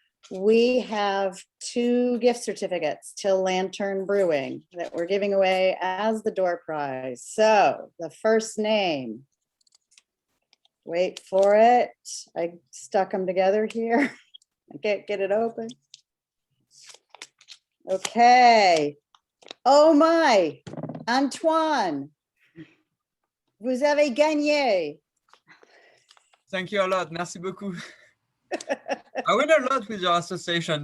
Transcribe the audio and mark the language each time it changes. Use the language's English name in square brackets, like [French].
[English] We have 2 gift certificates to Lantern Brewing that we're giving away as the door prize. So the first name, wait for it. I stuck them together here. I can't get it open. Okay. Oh my, [French] Antoine, vous avez gagné. [English] Thank you a lot. [French] Merci beaucoup. [English] I win a lot with your association.